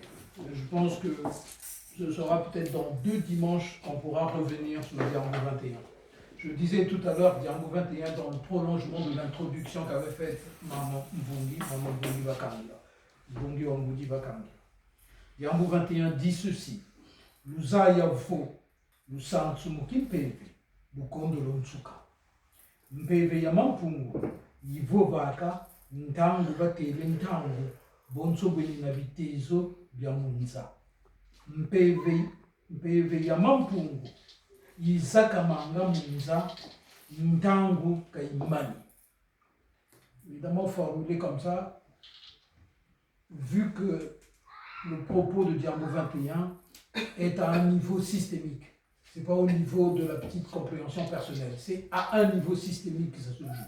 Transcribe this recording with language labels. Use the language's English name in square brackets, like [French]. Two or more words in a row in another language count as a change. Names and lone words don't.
[French] Je pense que ce sera peut-être dans 2 dimanches qu'on pourra revenir sur le Diambo 21. Je disais tout à l'heure, Diambo 21, dans le prolongement de l'introduction qu'avait faite Maman Mbongi Bakanga. Mbongi Mbongi Bakanga. Diambo 21 dit ceci. [Kongo] Luzaya fo, lusansumuki mpeve, lukondo lonsuka. Mpeve ya mampungu, yivo vaka, ntangu batele ntangu, bonso bweni na bitezo bya munza. Mpeve ya mampungu, yizaka manga munza, ntangu kaimani. [French] Évidemment, formulé comme ça, vu que le propos de Diambo 21 est à un niveau systémique. Ce n'est pas au niveau de la petite compréhension personnelle. C'est à un niveau systémique que ça se joue.